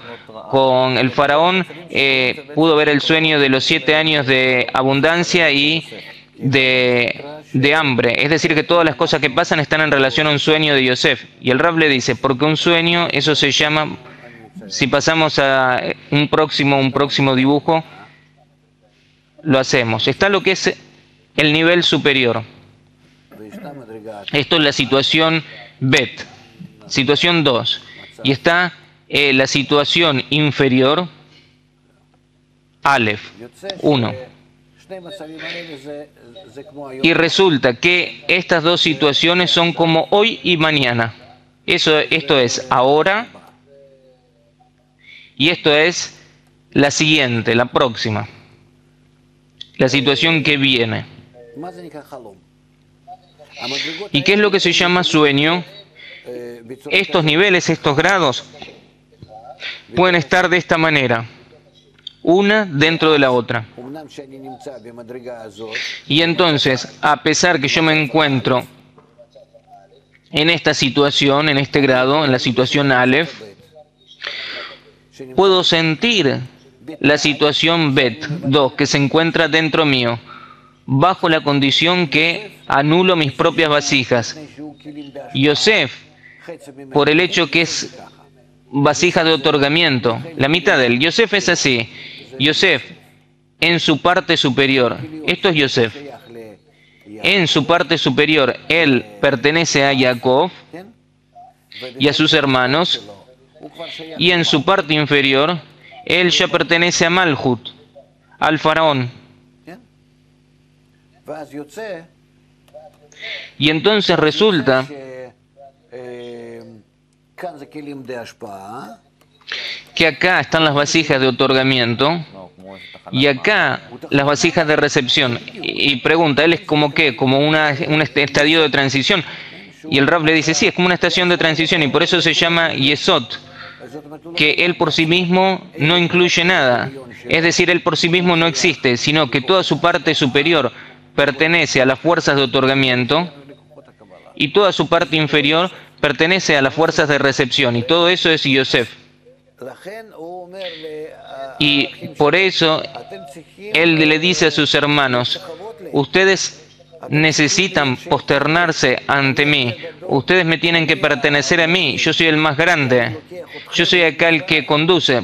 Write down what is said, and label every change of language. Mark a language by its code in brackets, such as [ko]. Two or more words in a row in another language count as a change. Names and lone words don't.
[es] Con el faraón pudo ver el sueño de los 7 años de abundancia y de hambre. Es decir, que todas las cosas que pasan están en relación a un sueño de Yosef. Y el Rab le dice, porque un sueño, eso se llama, si pasamos a un próximo dibujo, lo hacemos. Está lo que es el nivel superior. [he] וישנה מדרגה [es] Esto es la situación Bet, situación 2. Y está la situación inferior, Aleph, [he] יוצא 1. שני מצבים האלה זה כמו היום. [es] Y resulta que estas dos situaciones son como hoy y mañana. Esto es ahora y esto es la siguiente, la próxima. La situación que viene. [he] מה זה נקרא חלום? המדרגות [es] ¿Y qué es lo que se llama sueño? [he] בצורה [es] Estos niveles, estos grados, pueden estar de esta manera, una dentro de la otra. [he] אמנם שאני נמצא במדרגה הזאת, [es] Y entonces, a pesar que yo me encuentro en esta situación, en este grado, en la situación Aleph, puedo sentir la situación Bet 2 que se encuentra dentro mío, bajo la condición que anulo mis propias vasijas. [he] שהוא כלים בהשפעה, Yosef, חצי ממנו [es] por el hecho que es vasija de otorgamiento, la mitad de él. Yosef es así. Yosef, en su parte superior, esto es Yosef, [he] שייך ליעקב, [es] en su parte superior, él pertenece a Jacob [he] כן? [es] y a sus hermanos, [he] שלו. הוא כבר שייך, [es] y en su parte inferior, él ya pertenece a Malhut, al faraón. [he] כן? ואז יוצא [es] Y entonces resulta [he] כאן זה כלים די השפעה, [es] que acá están las vasijas de otorgamiento y acá las vasijas de recepción. Y pregunta, ¿él es como qué? ¿Como un estadio de transición? Y el Rab le dice, sí, es como una estación de transición y por eso se llama Yesod, [he] זאת אומרת, הוא לא [es] que él por sí mismo no incluye nada. Es decir, él por sí mismo no existe, sino que toda su parte superior pertenece a las fuerzas de otorgamiento [he] לכוחות הקבלה. [es] y toda su parte inferior pertenece a las fuerzas de recepción. Y todo eso es Yosef. Y por eso él le dice a sus hermanos, ustedes necesitan posternarse ante mí, ustedes me tienen que pertenecer a mí, yo soy el más grande, yo soy acá el que conduce.